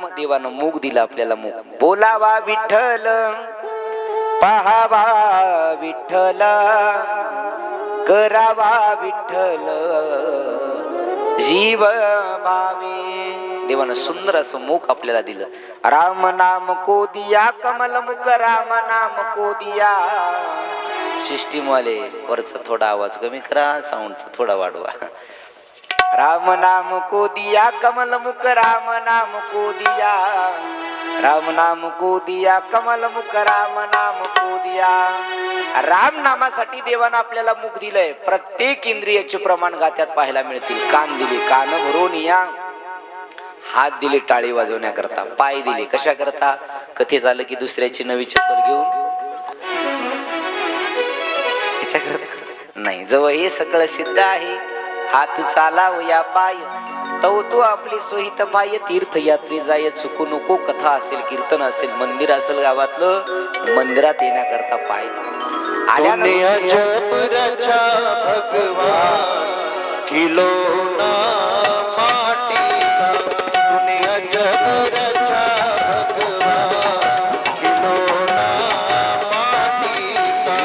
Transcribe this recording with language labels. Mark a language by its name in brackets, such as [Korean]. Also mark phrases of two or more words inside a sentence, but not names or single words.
[Marathi] देवानं मुख दिला आपल्याला, मुख. बोलावा विठ्ठल, पाहावा विठ्ठल, करावा विठ्ठल, जीव भावे. देवानं सुंदर असं मुख आपल्याला दिलं. [Hindi] राम नाम को दिया कमल मुख, राम नाम को दिया. [Marathi] सिस्टीम वाले वरचा थोडा आवाज कमी करा, साऊंडचा थोडा वाढवा. [Hindi] राम नाम को दिया कमल मुख, राम नाम को दिया, राम नाम को दिया कमल मुख, राम नाम को दिया. [Marathi] राम नामासाठी देवानं आपल्याला मुख दिलंय. प्रत्येक इंद्रियाचे प्रमाण गात्यात पाहायला मिळतील. कान दिले, कान भरून या. हात दिले टाळी वाजवण्याकरता, पाय दिले कशा करता? कथेत आलं की दुसऱ्याची नवी चप्पल घेऊन नाही. जवळ हे सगळं सिद्ध आहे. हात चालाव या पाय, तवतो आपली सोहित पाय. तीर्थयात्री जाय चुकू नको. कथा असेल, कीर्तन असेल, मंदिर असेल गावातलं, मंदिरात येण्याकरता पाय [Hindi] दुनिया जब रचा भगवान, किलो ना माटी का. दुनिया जब रचा भगवान, किलो ना माटी का.